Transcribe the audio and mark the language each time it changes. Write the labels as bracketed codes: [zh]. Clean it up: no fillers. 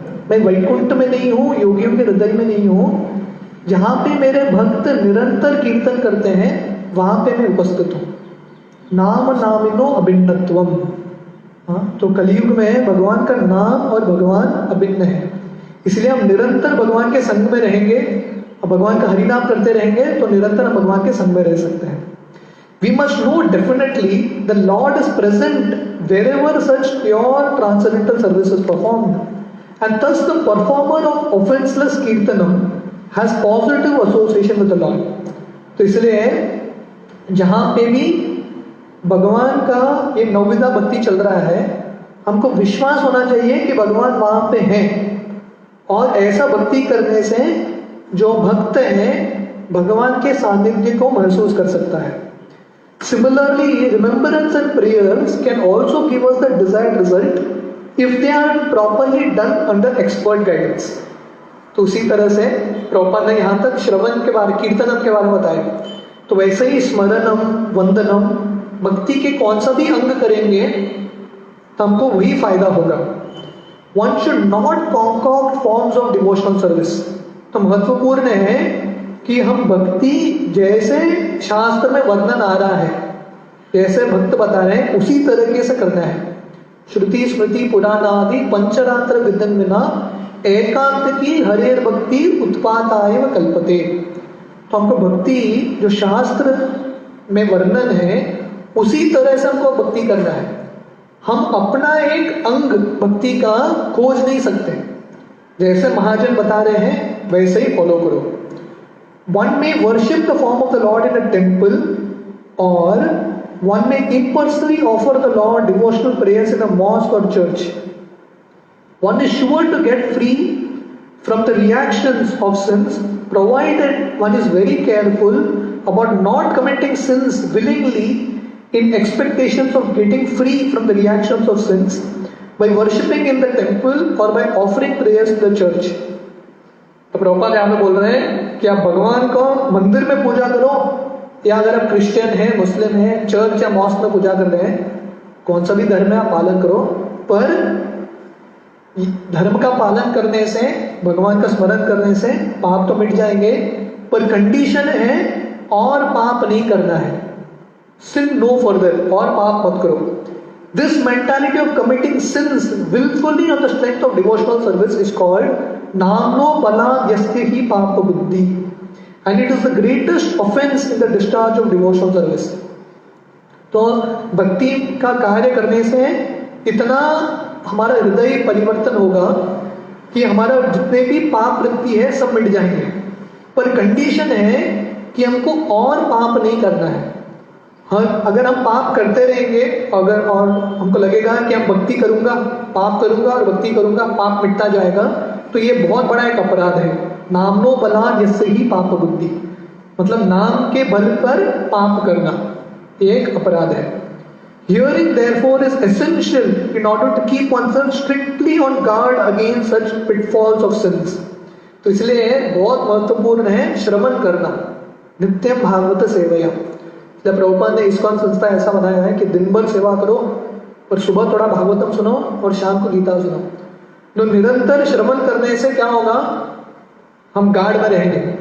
[hi] मैं वैकुंठ में नहीं हूँ, योगियों के हृदय में नहीं हूँ, जहाँ पे मेरे भक्त निरंतर कीर्तन करते हैं वहाँ पे मैं उपस्थित हूँ। [sa] नाम नामिनो अभिन्नत्वम। [hi] हाँ, तो कलयुग में भगवान का नाम और भगवान अभिन्न है, इसलिए हम निरंतर भगवान के संग में रहेंगे और भगवान का हरिनाम करते रहेंगे तो निरंतर हम भगवान के संग में रह सकते हैं। [en] We must know definitely the Lord is present wherever such pure transcendental service is performed, and thus the performer of offenseless kirtanam has positive association with the Lord. [hi] तो इसलिए जहाँ पे भी भगवान का ये नवविधा भक्ति चल रहा है, हमको विश्वास होना चाहिए कि भगवान वहाँ पे हैं, और ऐसा भक्ति करने से जो भक्त है भगवान के सानिध्य को महसूस कर सकता है। [en] Similarly, remembrance and prayers can also give us the desired result if they are properly done under expert guidance. [hi] तो उसी तरह से प्रभुपाद ने यहाँ तक श्रवण के बारे, कीर्तनम के बारे में बताया, तो वैसे ही स्मरणम, वंदनम, भक्ति के कौन सा भी अंग करेंगे तो हमको वही फायदा होगा। [en] One should not concoct forms of devotional service. [hi] तो महत्वपूर्ण है कि हम भक्ति जैसे शास्त्र में वर्णन आ रहा है, जैसे भक्त बता रहे हैं उसी तरीके से करना है। [sa] श्रुति स्मृति पुराण आदि पंचरात्र विदन बिना एकांत की हरेर भक्ति उत्पाताय व कल्पते। [hi] तो हमको भक्ति जो शास्त्र में वर्णन है उसी तरह से हमको भक्ति करना है। हम अपना एक अंग भक्ति का खोज नहीं सकते, जैसे महाजन बता रहे हैं वैसे ही फॉलो करो। [en] One may worship the form of the Lord in a temple, or one may impersonally offer the Lord devotional prayers in a mosque or church. One is sure to get free from the reactions of sins, provided one is very careful about not committing sins willingly in expectations of getting free from the reactions of sins by worshipping in the temple or by offering prayers in the church. [hi] तो प्रभुपाद यहाँ पे बोल रहे हैं कि आप भगवान को मंदिर में पूजा करो, या अगर आप क्रिश्चियन हैं, मुस्लिम हैं, चर्च या मॉस्क में पूजा कर रहे हैं, कौन सा भी धर्म है आप पालन करो, पर धर्म का पालन करने से, भगवान का स्मरण करने से पाप तो मिट जाएंगे, पर कंडीशन है और पाप नहीं करना है। [en] sin no further, [hi] और पाप मत करो। [en] This mentality of committing sins willfully on the strength of devotional service is called namno bala yasthi papa buddhi, and it is the greatest offense in the discharge of devotional service. [hi] तो भक्ति का कार्य करने से इतना हमारा हृदय परिवर्तन होगा कि हमारा जितने भी पाप वृत्ति है सब मिट जाएंगे, पर कंडीशन है कि हमको और पाप नहीं करना है। हाँ, अगर हम पाप करते रहेंगे अगर और हमको लगेगा कि हम भक्ति करूंगा, पाप करूंगा और भक्ति करूंगा, पाप मिटता जाएगा, तो ये बहुत बड़ा एक अपराध है। नामनो बला जिससे ही पाप बुद्धि, मतलब नाम के बल पर पाप करना एक अपराध है। [en] Hearing therefore is essential in order to keep oneself strictly on guard against such pitfalls of sins. [hi] तो इसलिए बहुत महत्वपूर्ण है श्रवण करना, नित्यम भागवत सेवया। जब प्रभुपाद ने इस्कॉन संस्था ऐसा बनाया है कि दिन भर सेवा करो और सुबह थोड़ा भागवतम सुनो और शाम को गीता सुनो। तो निरंतर श्रवण करने से क्या होगा, हम गार्ड में रहेंगे।